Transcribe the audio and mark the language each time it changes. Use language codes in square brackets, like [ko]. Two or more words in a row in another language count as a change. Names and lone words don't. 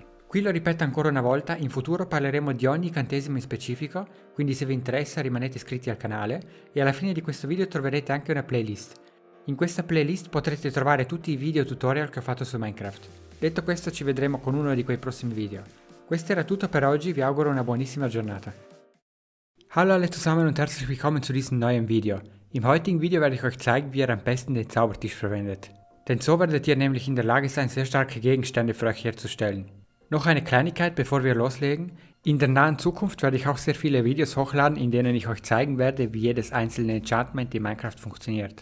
[it] Qui lo ripeto ancora una volta, in futuro parleremo di ogni incantesimo in specifico, quindi se vi interessa rimanete iscritti al canale e alla fine di questo video troverete anche una playlist. In questa playlist potrete trovare tutti i video tutorial che ho fatto su Minecraft. Detto questo ci vedremo con uno di quei prossimi video. Questo era tutto per oggi, vi auguro una buonissima giornata. [de] Hallo alle zusammen und herzlich willkommen zu diesem neuen Video. Im heutigen Video werde ich euch zeigen, wie ihr am besten den Zaubertisch verwendet. Denn so werdet ihr nämlich in der Lage sein, sehr starke Gegenstände für euch herzustellen. Noch eine Kleinigkeit, bevor wir loslegen. In der nahen Zukunft werde ich auch sehr viele Videos hochladen, in denen ich euch zeigen werde, wie jedes einzelne Enchantment in Minecraft funktioniert.